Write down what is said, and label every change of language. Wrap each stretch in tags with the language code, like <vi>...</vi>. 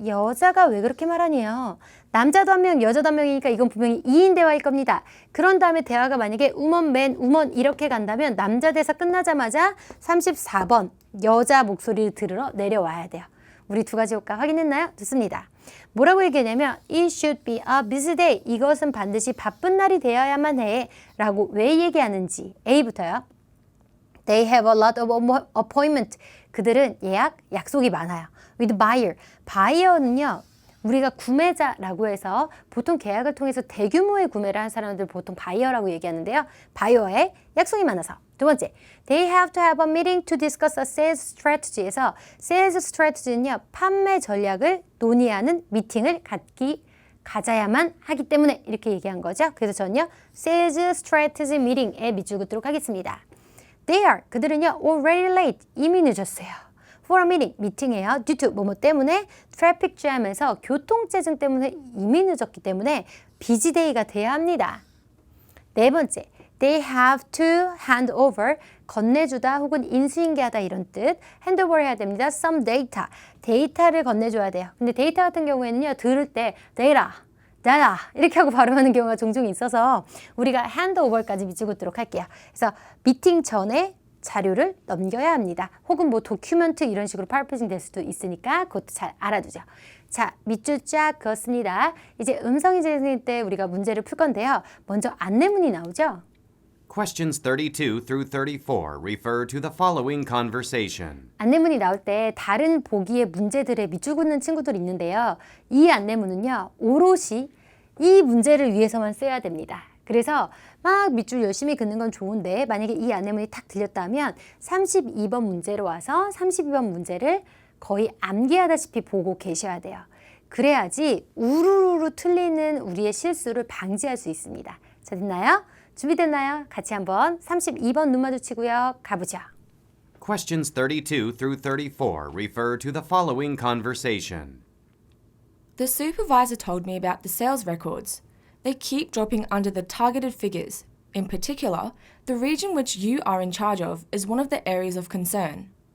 <ko>여자가 왜 그렇게 말하니요? 남자도 한 명, 여자도 한 명이니까 이건 분명히 2인 대화일 겁니다. 그런 다음에 대화가 만약에 woman, man, woman 이렇게 간다면 남자 대사 끝나자마자 34번 여자 목소리를 들으러 내려와야 돼요. 우리 두 가지 효과 확인했나요? 좋습니다. 뭐라고 얘기하냐면</ko> <en>It should be a busy day.</en> <ko>이것은 반드시 바쁜 날이 되어야만 해. 라고 왜 얘기하는지 A부터요.</ko> <en>They have a lot of appointment.</en> <ko>그들은 약속이 많아요.</ko> <en>With buyer.</en> <ko>buyer는요. 우리가 구매자라고 해서 보통 계약을 통해서 대규모의 구매를 한 사람들 보통 바이어라고 얘기하는데요. 바이어에 약속이 많아서. 두 번째,</ko> <en>they have to have a meeting to discuss a sales strategy</en> <ko>에서 sales strategy는요. 판매 전략을 논의하는 미팅을 가져야만 하기 때문에 이렇게 얘기한 거죠. 그래서 저는요. Sales Strategy Meeting에 밑줄 긋도록 하겠습니다.</ko> <en>They are,</en> <ko>그들은요.</ko> <en>Already late,</en> <ko>이미 늦었어요.</ko> <en>For a meeting,</en> <ko>미팅이에요.</ko> <en>Due to,</en> <ko>뭐뭐 때문에 traffic jam에서 교통체증 때문에 이미 늦었기 때문에 busy day가 돼야 합니다. 네 번째,</ko> <en>they have to hand over,</en> <ko>건네주다 혹은 인수인계하다 이런 뜻. hand over 해야 됩니다.</ko> <en>some data,</en> <ko>데이터를 건네줘야 돼요. 근데 데이터 같은 경우에는요, 들을 때 data, data 이렇게 하고 발음하는 경우가 종종 있어서 우리가 hand over까지 밑줄 긋도록 할게요. 그래서 미팅 전에 자료를 넘겨야 합니다. 혹은 뭐 도큐멘트 이런 식으로 파라프레이징 될 수도 있으니까 그것도 잘 알아두죠. 자, 밑줄 쫙 그었습니다. 이제 음성인증 때 우리가 문제를 풀 건데요. 먼저 안내문이 나오죠.</ko> <en>Questions 32 through 34 refer to the following conversation.</en> <ko>안내문이 나올 때 다른 보기의 문제들에 밑줄 긋는 친구들이 있는데요. 이 안내문은요. 오롯이 이 문제를 위해서만 써야 됩니다. 그래서 막 밑줄 열심히 긋는 건 좋은데 만약에 이 안내문이 탁 들렸다면 32번 문제로 와서 32번 문제를 거의 암기하다시피 보고 계셔야 돼요. 그래야지 우르르 틀리는 우리의 실수를 방지할 수 있습니다. 자, 됐나요? 준비됐나요? 같이 한번 32번 눈 마주치고요. 가보죠.</ko> <en>Questions 32 through 34 refer to the following conversation. The supervisor told me about the sales records. They keep dropping under the targeted figures. In particular, the region which you are in charge of is one of the areas of concern.</en>